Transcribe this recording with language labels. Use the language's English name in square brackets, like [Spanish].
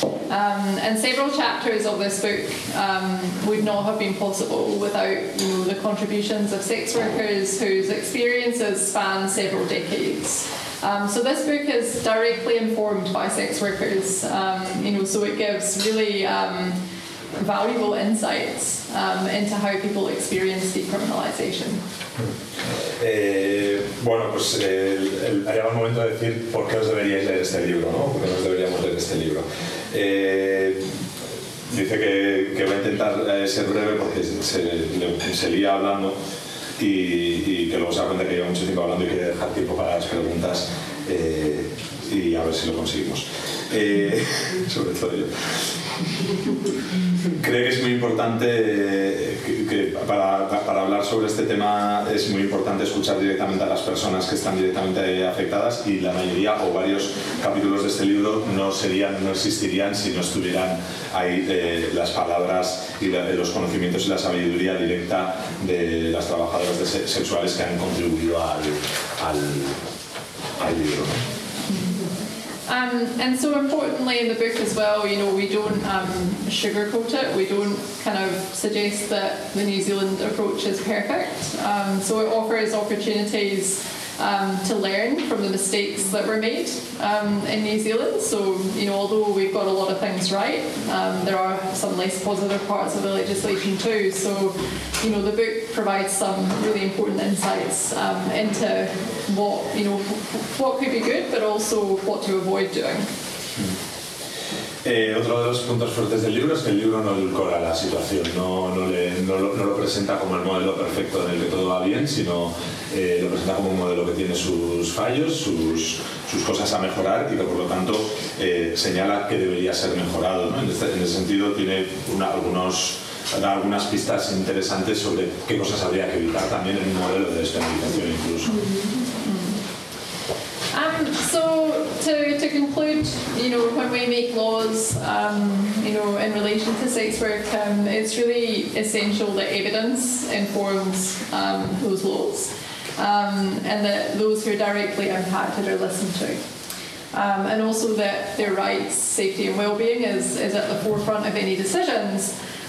[English] And several chapters of this book would not have been possible without, you know, the contributions of sex workers whose experiences span several decades. So this book is directly informed by sex workers, you know, so it gives really valuable insights into how people experience decriminalization. [Spanish] Bueno, pues ha llegado el momento de decir por qué os deberíais leer este libro, ¿no? ¿Por qué nos deberíamos leer este libro? Dice que va a intentar ser breve porque se lía hablando y que luego se da cuenta que lleva mucho tiempo hablando y quiere dejar tiempo para las preguntas y a ver si lo conseguimos. Sobre todo yo. Creo que es muy importante que para hablar sobre este tema es muy importante escuchar directamente a las personas que están directamente afectadas y la mayoría o varios capítulos de este libro no existirían si no estuvieran ahí las palabras y los conocimientos y la sabiduría directa de las trabajadoras sexuales que han contribuido al libro. [English] And so importantly in the book as well, you know, we don't sugarcoat it. We don't kind of suggest that the New Zealand approach is perfect. So it offers opportunities to learn from the mistakes that were made in New Zealand. So, you know, although we've got a lot of things right, there are some less positive parts of the legislation too. So, you know, the book provides some really important insights into what, you know, what could be good, but also what to avoid doing. [Spanish] Otro de los puntos fuertes del libro es que el libro no edulcora la situación, no lo presenta como el modelo perfecto en el que todo va bien, sino lo presenta como un modelo que tiene sus fallos, sus cosas a mejorar y que por lo tanto señala que debería ser mejorado, ¿no? En ese sentido tiene algunas pistas interesantes sobre qué cosas habría que evitar también en un modelo de despenalización incluso. [English] So to conclude, you know, when we make laws, you know, in relation to sex work, it's really essential that evidence informs those laws, and that those who are directly impacted are listened to, and also that their rights, safety, and well-being is at the forefront of any decisions.